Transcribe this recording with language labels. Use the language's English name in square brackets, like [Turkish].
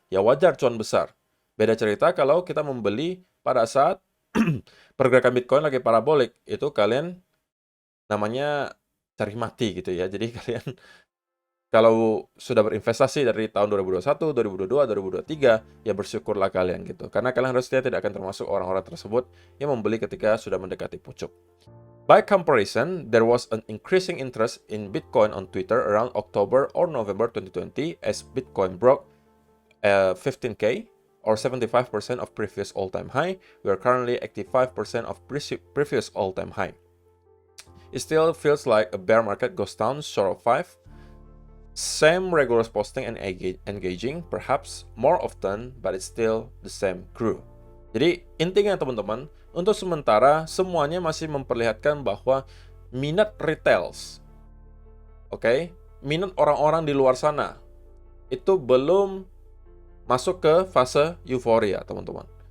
[Indonesian] Ya wajar cuan besar. Beda cerita kalau kita membeli pada saat pergerakan Bitcoin lagi parabolik. Itu kalian namanya cari mati gitu ya. Jadi kalian kalau sudah berinvestasi dari tahun 2021, 2022, 2023, ya bersyukurlah kalian gitu. Karena kalian harusnya tidak akan termasuk orang-orang tersebut yang membeli ketika sudah mendekati pucuk. [English] By comparison, there was an increasing interest in Bitcoin on Twitter around October or November 2020 as Bitcoin broke 15K or 75% of previous all-time high. We are currently 85% of previous all-time high. It still feels like a bear market goes down short of 5. Same regulars posting and engaging, perhaps more often, but it's still the same crew. [Indonesian] Jadi intinya teman-teman, untuk sementara semuanya masih memperlihatkan bahwa minat retails, minat orang-orang di luar sana itu belum masuk ke fase euforia, teman-teman.